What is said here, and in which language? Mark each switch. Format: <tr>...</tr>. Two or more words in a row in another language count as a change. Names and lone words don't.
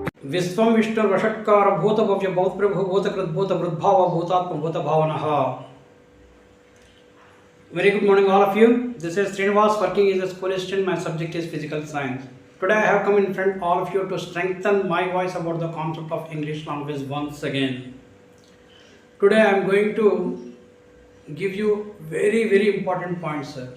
<sa>विश्वं विष्णु वषट्कार भूत भव्य भूत प्रभु भूत कृत भूत वृद्भाव भूतात्म भूत भावनः.</sa> <en>Very good morning all of you. This is Srinivas working as a school assistant. My subject is physical science. Today I have come in front of all of you to strengthen my voice about the concept of English language once again. Today I am going to give you very important points, sir.</en>